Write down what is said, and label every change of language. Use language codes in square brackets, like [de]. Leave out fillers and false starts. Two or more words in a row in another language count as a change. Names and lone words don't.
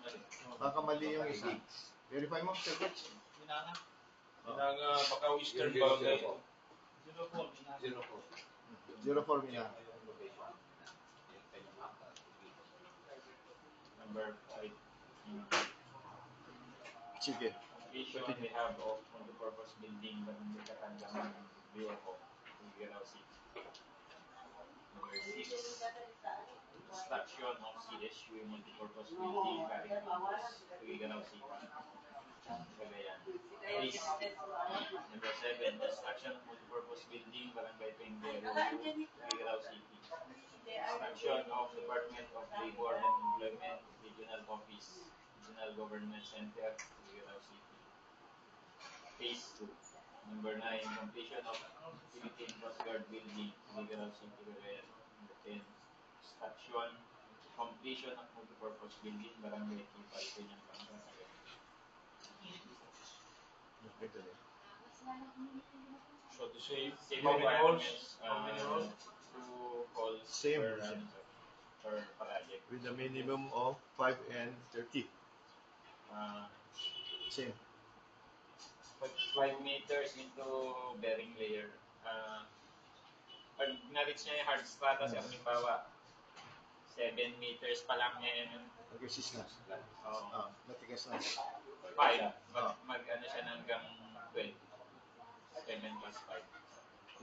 [tl] Baka mali yung isa. Verify mo, Sir Coach. Minanga. Pinanga, baka Western [en] Zero, [tl] Bagay. [en] zero. 04, Minanga. 04 Minanga. number 5. [tl] Sige. [en] Completion we have of multipurpose building Barangay Katandang Bioco, Tuguegarao City. Number 6. Construction of CSU multipurpose building Barangay Tuguegarao City, Cagayan. Please. Number 7. Construction of multipurpose building Barangay Penguero, Tuguegarao City. Construction of Department of Labor and Employment Regional Office, Regional Government Center, Tuguegarao City. Phase 2. Number 9. Completion of Philippine Coast Guard Building, Tuguegarao City, Cagayan. Number 10. Construction, completion of multipurpose building, Barangay Kipal, Peña Blanca, Cagayan. So to say, Same how many halls? requirements, How many halls? 2 halls Same. per project. With a minimum of 5 and 30. Same. 5 meters into bearing layer. [tl] Pag na-reach niya yung [en] hard strata, [tl] sa halimbawa, 7 meters pa lang niya yun. Mag-resist na. Oo. Matigas na. 5. Mag-ano siya ng hanggang 12. 7 plus 5.